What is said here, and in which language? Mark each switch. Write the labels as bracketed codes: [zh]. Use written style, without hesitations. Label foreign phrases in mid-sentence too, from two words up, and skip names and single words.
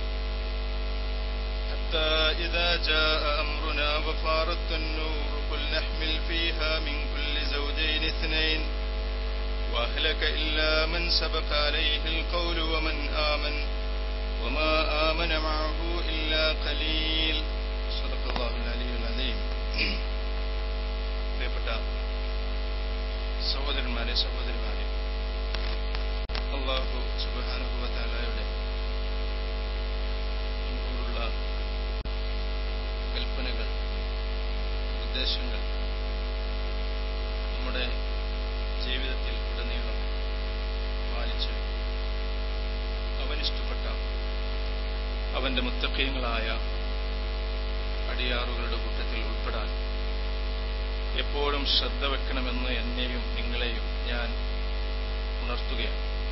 [ar] حتى إذا جاء أمرنا وفارت النور قل نحمل فيها من كل زوجين اثنين وأهلك إلا من سبق عليه القول ومن آمن وما آمن معه إلا قليل صدق الله العلي العظيم [ml] പ്രിയപ്പെട്ട സഹോദരന്മാരെ സഹോദരിമാരെ, അല്ലാഹു സുബ്ഹാനഹു വ തആലയുടെ മുൻകൂറുള്ള കൽപ്പനകൾ, ഉദ്ദേശങ്ങൾ നമ്മുടെ ജീവിതത്തിൽ ഉടനീളം പാലിച്ച് അവനിഷ്ടപ്പെട്ട അവന്റെ മുത്തഖീങ്ങളായ അടിയാറുകളുടെ കൂട്ടത്തിൽ ഉൾപ്പെടാൻ എപ്പോഴും ശ്രദ്ധ വെക്കണമെന്ന് എന്നെയും നിങ്ങളെയും ഞാൻ ഉണർത്തുകയാണ്.